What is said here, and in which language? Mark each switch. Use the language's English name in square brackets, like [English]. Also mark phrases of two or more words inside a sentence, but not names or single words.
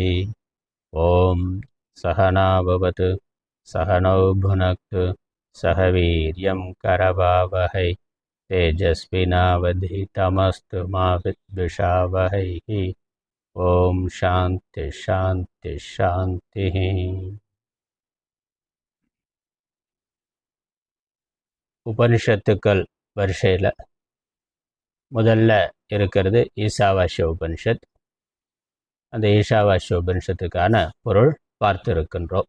[Sanskrit] ॐ सहना भवतु सहनौ भुनक्तु सह वीर्यं करवावहै तेजस्विनावधीतमस्तु मा विद्विषावहैः। ओं शान्ति शान्ति शान्ति. [Tamil] உபனிஷத்துக்கள் வரிசையில் முதல்ல இருக்கிறது ஈசாவாஸ்ய உபனிஷத். அந்த ஈசாவாஸ்ய உபனிஷத்துக்கான பொருள் பார்த்திருக்கின்றோம்.